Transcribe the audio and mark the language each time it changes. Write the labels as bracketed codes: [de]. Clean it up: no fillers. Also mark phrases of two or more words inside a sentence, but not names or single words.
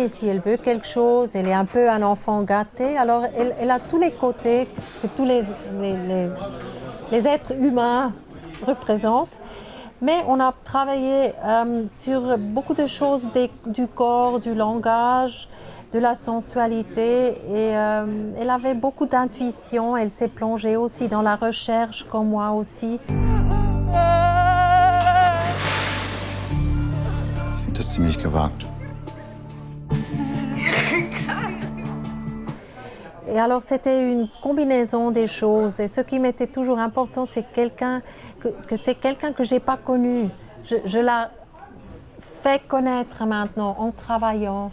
[fr] Si elle veut quelque chose, elle est un peu un enfant gâté. Alors elle a tous les côtés que tous les êtres humains représentent. Mais on a travaillé sur beaucoup de choses du corps, du langage, de la sensualité. Et elle avait beaucoup d'intuition. Elle s'est plongée aussi dans la recherche, comme moi aussi. [de] Ich finde das ziemlich gewagt. [fr] Et alors c'était une combinaison des choses. Et ce qui m'était toujours important, c'est c'est quelqu'un que j'ai pas connu. Je la fais connaître maintenant en travaillant.